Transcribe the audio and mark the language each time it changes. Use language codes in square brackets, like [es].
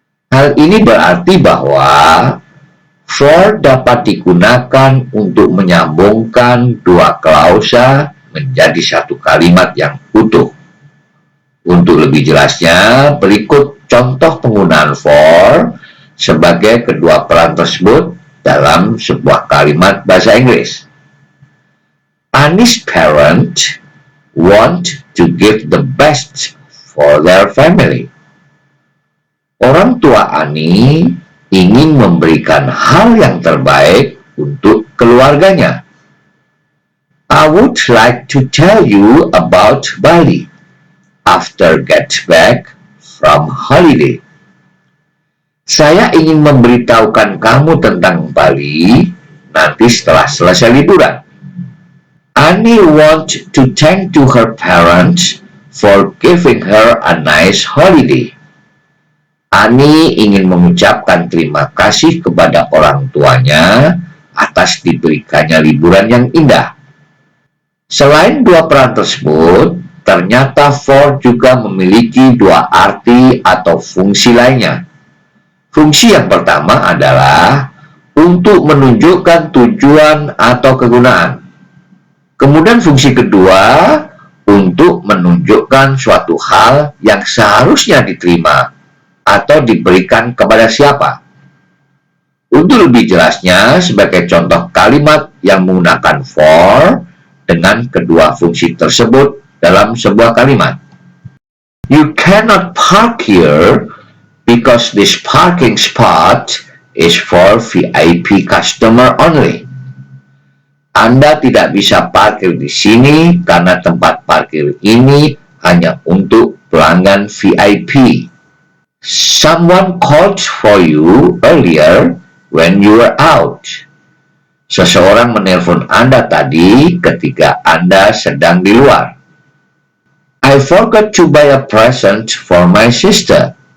[id] Hal ini berarti bahwa for dapat digunakan untuk menyambungkan dua klausa menjadi satu kalimat yang utuh. Untuk lebih jelasnya, berikut contoh penggunaan for sebagai kedua peran tersebut dalam sebuah kalimat bahasa Inggris. [en] Annie's parents want to give the best for their family. [id] Orang tua Annie ingin memberikan hal yang terbaik untuk keluarganya. [en] I would like to tell you about Bali after get back from holiday. [id] Saya ingin memberitahukan kamu tentang Bali nanti setelah selesai liburan. [en] Annie wants to thank to her parents for giving her a nice holiday. [id] Annie ingin mengucapkan terima kasih kepada orang tuanya atas diberikannya liburan yang indah. Selain dua peran tersebut, ternyata for juga memiliki dua arti atau fungsi lainnya. Fungsi yang pertama adalah untuk menunjukkan tujuan atau kegunaan. Kemudian fungsi kedua untuk menunjukkan suatu hal yang seharusnya diterima atau diberikan kepada siapa. Untuk lebih jelasnya, sebagai contoh kalimat yang menggunakan for dengan kedua fungsi tersebut dalam sebuah kalimat. [en] You cannot park here because this parking spot is for VIP customer only. [id] Anda tidak bisa parkir di sini karena tempat parkir ini hanya untuk pelanggan VIP. [en] Someone called for you earlier when you were out. [id] Seseorang menelpon Anda tadi ketika Anda sedang di luar. [en] I forgot to buy a present for my sister.